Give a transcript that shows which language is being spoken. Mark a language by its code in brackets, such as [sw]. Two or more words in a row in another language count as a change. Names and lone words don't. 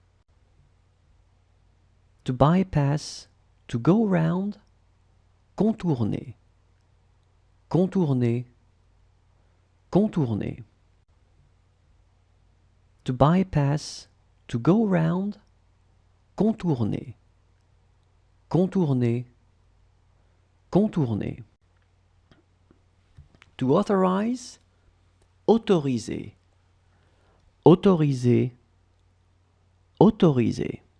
[en] To bypass, to go round, [fr] contourner, contourner, contourner. [en] To bypass, to go round, [fr] contourner, contourner, contourner. [en] To authorize, [fr] autoriser, autoriser, autoriser.